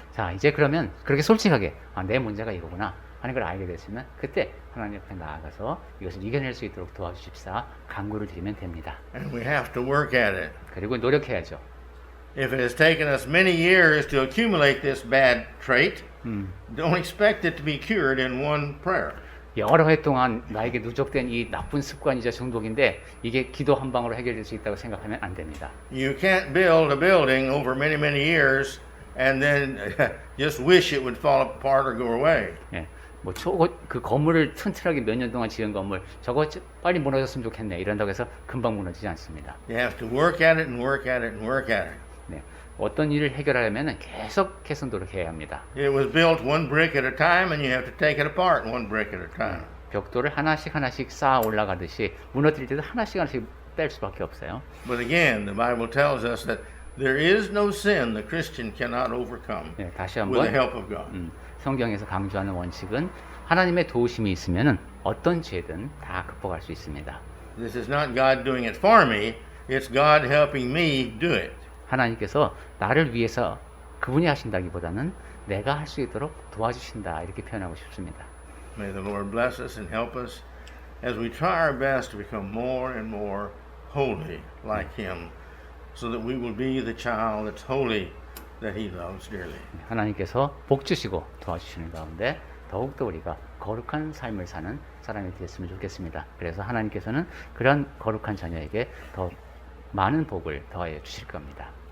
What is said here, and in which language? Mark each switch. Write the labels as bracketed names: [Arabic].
[Korean] 자, 이제 그러면 그렇게 솔직하게 내 문제가 이거구나 하는 걸 알게 됐으면 그때 하나님 앞에 나아가서 이것을 이겨낼 수 있도록 도와주십사 간구를 드리면 됩니다. [English] And we have to work at it. [Korean] 그리고 노력해야죠. [English] If it has taken us many years to accumulate this bad trait, don't expect it to be cured in one prayer. [Korean] 여러 해 동안 나에게 누적된 이 나쁜 습관이자 중독인데 이게 기도 한 방으로 해결될 수 있다고 생각하면 안 됩니다. [English] You can't build a building over many, many years and then just wish it would fall apart or go away. [Korean] 그 건물을 튼튼하게 몇 년 동안 지은 건물 저거 빨리 무너졌으면 좋겠네 이런다고 해서 금방 무너지지 않습니다. [English] You have to work at it and work at it and work at it. [Korean] 네. 어떤 일을 해결하려면 계속해서 노력해야 합니다. [English] It was built one brick at a time, and you have to take it apart one brick at a time. [Korean] 벽돌을 하나씩 쌓아 올라가듯이 무너뜨릴 때도 하나씩 뺄 수밖에 없어요. [English] But again, the Bible tells us that there is no sin the Christian cannot overcome [Korean] 네, 다시 [English] with the [Korean] 한번 [English] help of God. [Korean] 성경에서 강조하는 원칙은 하나님의 도우심이 있으면은 어떤 죄든 다 극복할 수 있습니다. [English] This is not God doing it for me, it's God helping me do it. [Korean] 하나님께서 나를 위해서 그분이 하신다기보다는 내가 할 수 있도록 도와주신다 이렇게 표현하고 싶습니다. [English] May the Lord bless us and help us as we try our best to become more and more holy like Him, so that we will be the child that's holy that He loves dearly. [Korean] 하나님께서 복 주시고 도와주시는 가운데 더욱더 우리가 거룩한 삶을 사는 사람이 됐으면 좋겠습니다. 그래서 하나님께서는 그런 거룩한 자녀에게 더 많은 복을 더하여 주실 겁니다.